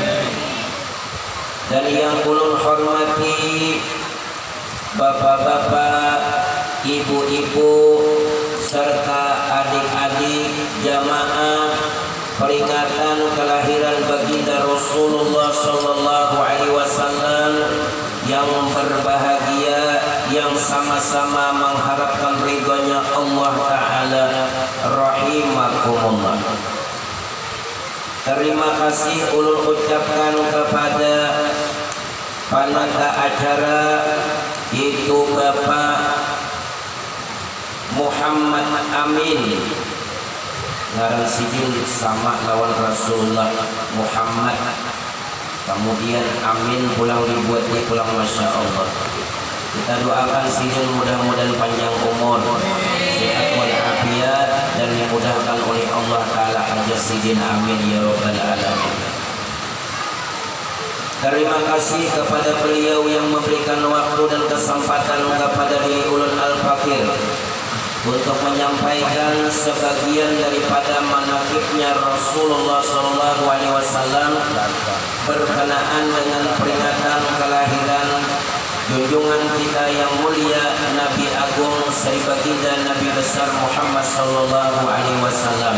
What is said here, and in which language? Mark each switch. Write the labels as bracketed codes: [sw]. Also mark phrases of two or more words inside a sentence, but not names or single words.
[id] Dan yang ulun hormati bapak-bapak, ibu-ibu serta adik-adik jamaah peringatan kelahiran baginda Rasulullah [ar] sallallahu alaihi wasallam [id] yang berbahagia, yang sama-sama mengharapkan ridhonya Allah Ta'ala, rahimakumullah. Terima kasih ulun ucapkan kepada panitia acara, yaitu Bapak Muhammad Amin. [bjn] Ngaran sidin sama lawan Rasulullah Muhammad. [id] Kemudian Amin pulang dibuat dia pulang, [ar] Masya Allah. [id] Kita doakan sidin mudah-mudahan panjang umur, sehat walafiat, dan dimudahkan oleh Allah Ta'ala hajat sidin. [ar] Amin ya Rabbal Alamin. [id] Terima kasih kepada beliau yang memberikan waktu dan kesempatan kepada diri ulun al-fakir untuk menyampaikan sebagian daripada manaqibnya Rasulullah SAW berkenaan dengan peringatan kelahiran junjungan kita yang mulia Nabi Agung Sri Baginda Nabi besar Muhammad SAW.